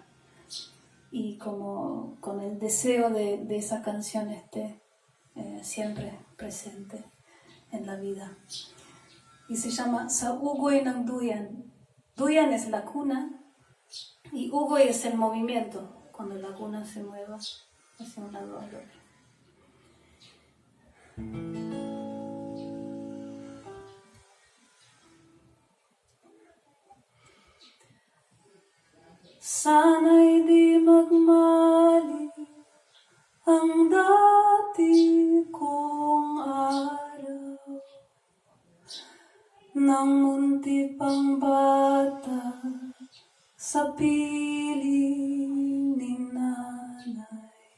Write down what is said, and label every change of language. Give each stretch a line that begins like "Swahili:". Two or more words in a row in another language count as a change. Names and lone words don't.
Spanish: Y como con el deseo de esa canción esté siempre presente en la vida. Y se llama Sa Ugoy ng Duyan. Duyan es la cuna y Ugoy es el movimiento, cuando la cuna se mueva hacia un lado al otro.
Filipino: Sana'y di magmali ang dati kong araw, nang munti pang bata sa piling ni nanay.